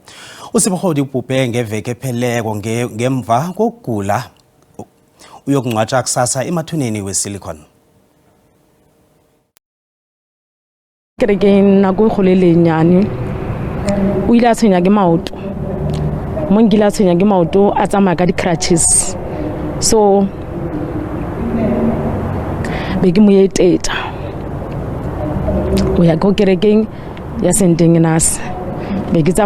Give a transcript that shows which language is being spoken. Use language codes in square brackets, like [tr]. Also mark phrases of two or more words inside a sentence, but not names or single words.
[zu] uSibohodi ubhubhe ngeveke epheleko ngemva kokugula uyokungcwatshwa kusasa emathuneni weSilicon. [st] Kerekeng nako e kgolo le nyane o ile a tshwenya ke maoto mo nkile a tshwenya ke maoto a tsamaya ka di-crutches so be ke mo eteta o ya ko kerekeng ya St.Ignace be ke